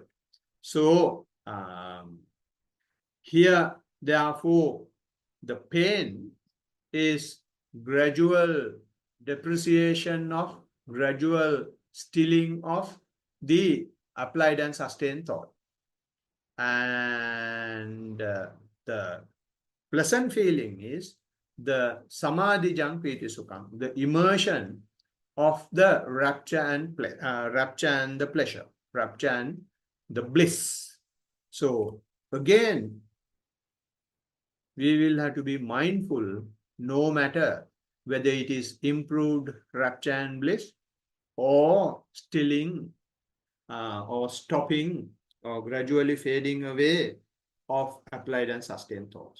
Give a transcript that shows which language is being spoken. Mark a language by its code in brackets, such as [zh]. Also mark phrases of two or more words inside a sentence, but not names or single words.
[en] So here, therefore, the pain is gradual depreciation of, gradual stilling of the applied and sustained thought. And the pleasant feeling is the [pi] samadhi jampiti sukham, [en] the immersion of the rapture and the pleasure, rapture and the bliss. So again, we will have to be mindful, no matter whether it is improved rapture and bliss, or stilling, or stopping, or gradually fading away of applied and sustained thoughts.